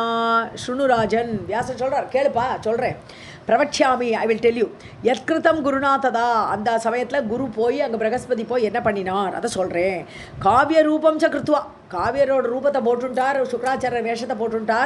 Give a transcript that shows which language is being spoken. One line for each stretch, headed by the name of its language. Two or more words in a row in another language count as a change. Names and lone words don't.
Sanskrit: शृणु राजन्,
Tamil: व्यास சொல்றார், கேளுப்பா சொல்கிறேன். பிரவக்ஷாமி,
English: I will tell you.
Sanskrit: यत्कृतं गुरुणा तदा,
Tamil: அந்த சமயத்தில் குரு போய் அங்கே பிரகஸ்பதி போய் என்ன பண்ணினார் அதை சொல்கிறேன்.
Sanskrit: काव्य रूपं च कृत्वा,
Tamil: காவியரோட ரூபத்தை போட்டுட்டார், சுக்கராச்சாரிய வேஷத்தை போட்டுட்டார்.